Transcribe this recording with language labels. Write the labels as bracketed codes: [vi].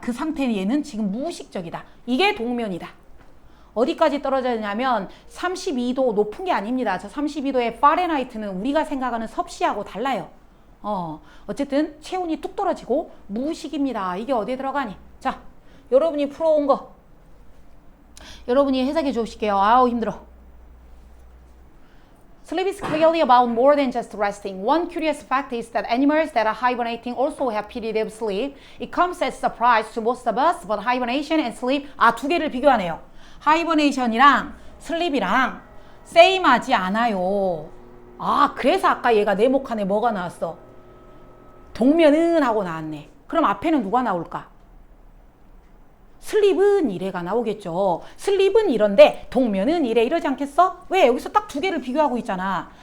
[ko] 그 상태는 얘는 지금 무의식적이다. 이게 동면이다. 어디까지 떨어졌냐면 32도 높은 게 아닙니다. 저 32도의 파렌하이트는 우리가 생각하는 섭씨하고 달라요. 어쨌든 체온이 뚝 떨어지고 무의식입니다. 이게 어디에 들어가니? 자, 여러분이 풀어온 거 여러분이 해석해 주실게요. 아우 힘들어. [en] Sleep is clearly about more than just resting. One curious fact is that animals that are hibernating also have period of sleep. It comes as a surprise to most of us, but hibernation and sleep [ko] 두 개를 비교하네요. 하이버네이션이랑 슬립이랑 세임하지 않아요. 그래서 아까 얘가 네모칸에 뭐가 나왔어? 동면은 하고 나왔네. 그럼 앞에는 누가 나올까? 슬립은 이래가 나오겠죠. 슬립은 이런데 동면은 이래 이러지 않겠어? 왜? 여기서 딱 두 개를 비교하고 있잖아.